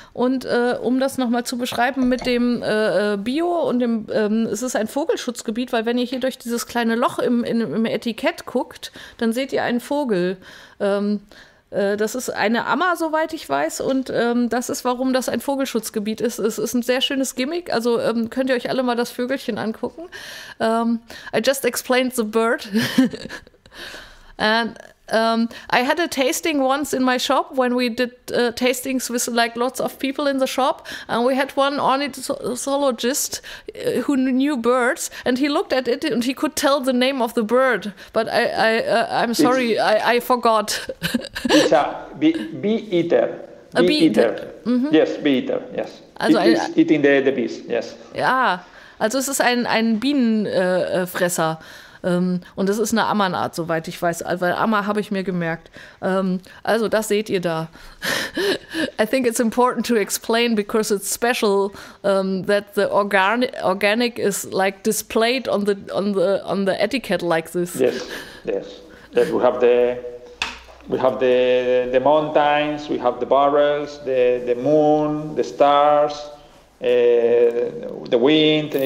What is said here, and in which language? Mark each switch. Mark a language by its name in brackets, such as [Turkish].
[German] Und um das nochmal zu beschreiben mit dem Bio und dem, es ist ein Vogelschutzgebiet, weil wenn ihr hier durch dieses kleine Loch im Etikett guckt, dann seht ihr einen Vogel. Das ist eine Ammer, soweit ich weiß, und das ist, warum das ein Vogelschutzgebiet ist. Es ist ein sehr schönes Gimmick, also könnt ihr euch alle mal das Vögelchen angucken. [English] I just explained the bird. And I had a tasting once in my shop when we did tastings with like lots of people in the shop, and we had one ornithologist who knew birds, and he looked at it and he could tell the name of the bird, but I'm sorry, I forgot. It's a bee-eater. A bee-eater. Yes, bee-eater, yes. Also it's eating the bees, yes. [German] Ja, also es ist ein Bienenfresser. Und das ist eine Ammernart, soweit ich weiß, weil Ammer habe ich mir gemerkt. Also das seht ihr da. [English] I think it's important to explain because it's special that the organic is like displayed on the etiquette like this. Yes. We have the mountains, we have the barrels, the moon, the stars, the wind.